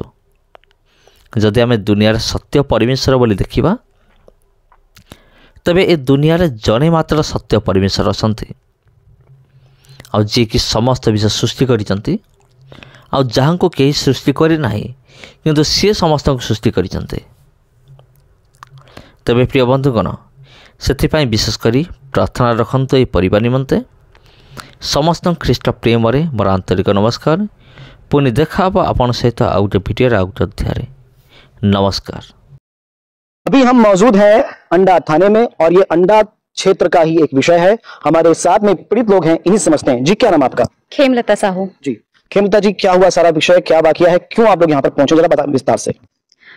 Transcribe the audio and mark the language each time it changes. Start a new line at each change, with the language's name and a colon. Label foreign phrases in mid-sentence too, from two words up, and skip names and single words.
Odia: ଯଦି ଆମେ ଦୁନିଆରେ ସତ୍ୟ ପରମେଶ୍ୱର ବୋଲି ଦେଖିବା, ତେବେ ଏ ଦୁନିଆରେ ଜଣେ ମାତ୍ର ସତ୍ୟ ପରମେଶ୍ୱର ଅଛନ୍ତି, ଆଉ ଯିଏକି ସମସ୍ତ ବିଷୟ ସୃଷ୍ଟି କରିଛନ୍ତି ଆଉ ଯାହାଙ୍କୁ କେହି ସୃଷ୍ଟି କରିନାହିଁ, କିନ୍ତୁ ସିଏ ସମସ୍ତଙ୍କୁ ସୃଷ୍ଟି କରିଛନ୍ତି। ତେବେ ପ୍ରିୟ ବନ୍ଧୁଗଣ, ସେଥିପାଇଁ ବିଶେଷ କରି ପ୍ରାର୍ଥନା ରଖନ୍ତୁ ଏହି ପରିବାର ନିମନ୍ତେ। ସମସ୍ତଙ୍କୁ ଖ୍ରୀଷ୍ଟ ପ୍ରେମରେ ମୋର ଆନ୍ତରିକ ନମସ୍କାର। ପୁଣି ଦେଖା ହେବ ଆପଣଙ୍କ ସହିତ ଆଉ ଗୋଟେ ଭିଡ଼ିଓରେ, ଆଉ ଗୋଟେ ଅଧ୍ୟାୟରେ।
Hindi: नमस्कार। अभी हम मौजूद हैं अंडा थाने में और ये अंडा क्षेत्र का ही एक विषय है। हमारे साथ में पीड़ित लोग हैं, इन्हीं समझते हैं। जी, क्या नाम आपका? खेमलता साहू। जी, खेमलता जी, क्या हुआ सारा विषय, क्या वाकया है, क्यों आप लोग यहाँ पर पहुंचे, जरा बता विस्तार से।